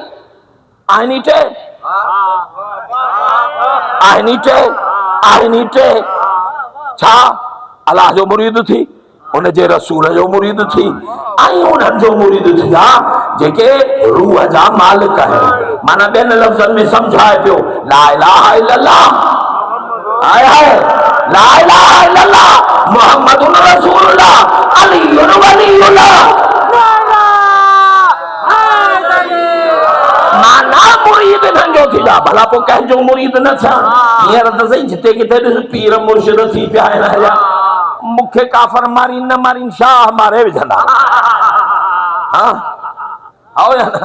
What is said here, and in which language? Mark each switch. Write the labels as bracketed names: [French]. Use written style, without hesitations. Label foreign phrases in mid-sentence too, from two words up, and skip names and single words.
[Sindhi] आहिनि टे, आहिनि टे, आहिनि टे, छा? अलाह जो मुरीद थी, उनजे रसूल जो मुरीद थी, ऐं उन्हनि जो मुरीद थींदा जेके रूह जा मालिक आहिनि। माना ॿियनि लफ़्ज़नि में सम्झाए पियो, [Arabic] لا إله إلا الله, [Sindhi] हाय हाय, [Arabic] لا إله إلا الله محمد رسول الله علي ولي الله. [Sindhi] माना मुरीद इन्हनि जो थींदा, भला पोइ कंहिंजो मुरीद न थिया? हींअर त सही जिते किथे ॾिस पीर मुर्शिद थी पिया आहिनि। मूंखे काफ़र मारी न मारी, शाह मारे विझंदा। हाँ, आओ या न?